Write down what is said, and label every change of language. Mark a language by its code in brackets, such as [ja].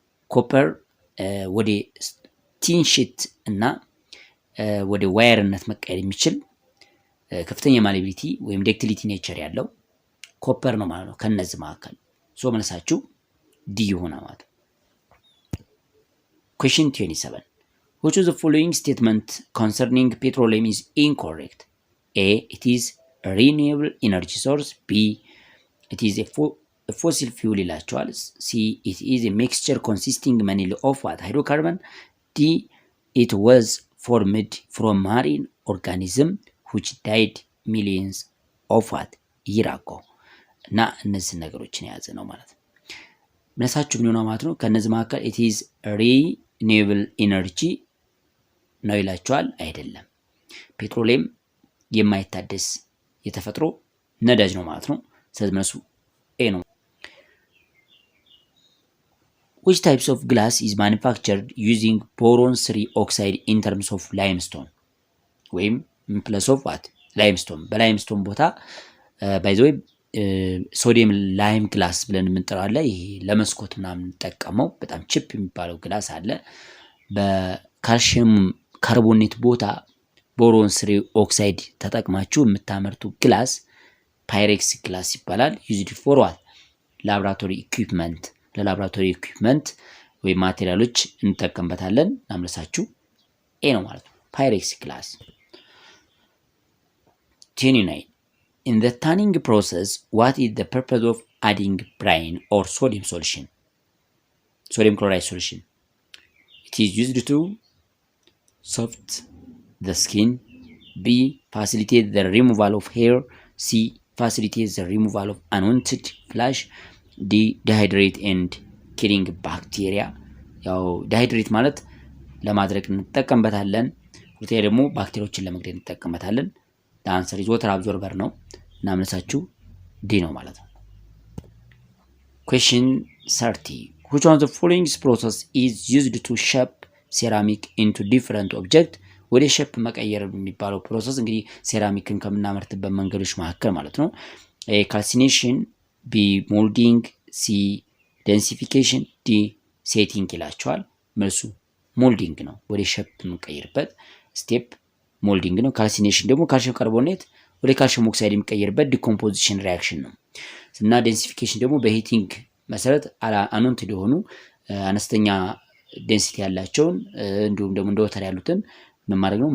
[am] ኮፐር ወደ ቲን ሺት እና ወደ ዋየርነት መቀየር የሚችል ከፍተኛ ማሌቢሊቲ ወይም ዳክቲሊቲ ኔቸር ያለው ኮፐር ነው ማለት ነው። ከነዚህ መካከል ሶ መልሳችሁ ዲ ይሆናል ማለት ነው። [en] Question 27 which of the following statement concerning petroleum is incorrect? A. it is a renewable energy source, B. it is a fossil fuel [am] ይላቸዋል። [en] C. it is a mixture consisting mainly of what? hydrocarbon. D. it was formed from marine organism which died millions of what? year ago. [am] እና እነዚህ ነገሮችን የያዘ ነው ማለት ነው። መልሳችሁ ምን ይሆናል ማለት ነው? ከነዚህ መካከል [en] it is renewable energy [am] ነው ይላቸዋል። አይደለም። ፔትሮሊየም የማይታደስ የተፈጥሮ ነዳጅ ነው ማለት ነው። ስለዚህ መልሱ ኤ ነው። [en] Which types of glass is manufactured using boron 3 oxide in terms of limestone? [am] ወይም [en] plus of what? [am] limestone። በላይምስቶን ቦታ by the way ሶዲየም ላይም ግላስ ብለን የምንጠራው አለ። ይሄ ለመስኮት ምናምን እንጠቀመው በጣም ቺፕ የሚባለው ግላስ አለ። በካልሲየም ካርቦኔት ቦታ ቦሮን 3 ኦክሳይድ ተጠቅማችሁ የምታመርቱ ግላስ ፓይሬክስ ግላስ ይባላል። [en] used for what? [am] ላብራቶሪ ኢኩዊፕመንት ለላብራቶሪ ኢኩዊፕመንት ወይ ማቴሪያሎች እንጠቀምበታለን። አምለሳችሁ ኤ ነው ማለት ነው። ፓይሬክስ ግላስ። [en] 29 in the tanning process what is the purpose of adding brine or sodium solution? sodium chloride solution. It is used to soft the skin, B. facilitate the removal of hair, C. facilitate the removal of unwanted flash, D. dehydrate and killing bacteria. [am] ያው ዲሃይድሬት ማለት ለማድረቅ እንጠቀምበታለን። ሁለተኛ ደግሞ ባክቴሪያዎችን ለመግደል እንጠቀምበታለን። [en] the answer is water absorber [am] ነው እና መልሳችሁ ዲ ነው ማለት ነው። [en] Question 30 which one of the following process is used to shape ceramic into different object? [am] ወደ ሼፕ መቀየር የሚባለው ፕሮሰስ እንግዲህ ሴራሚክን ከምናመርትበት መንገዶች መካከል ማለት ነው። ካልሲኔሽን፣ ቢ ሞልዲንግ፣ ሲ ዴንሲፊኬሽን፣ ዲ ሴቲንግ ይላቸዋል። መልሱ ሞልዲንግ ነው። ወደ ሼፕ የምንቀይርበት ስቴፕ ሞልዲንግ ነው። ካልሲኔሽን ደግሞ ካልሽየም ካርቦኔት ወደ ካልሽየም ኦክሳይድ የሚቀይርበት ዲኮምፖዚሽን ሪያክሽን ነው እና ዴንሲፊኬሽን ደግሞ በሂቲንግ መሰረት አኖንት የሆኑ አነስተኛ ዴንሲቲ ያላቸውን እንዲሁም ደግሞ እንደ ወተር ያሉትን ምን ማድረግ ነው?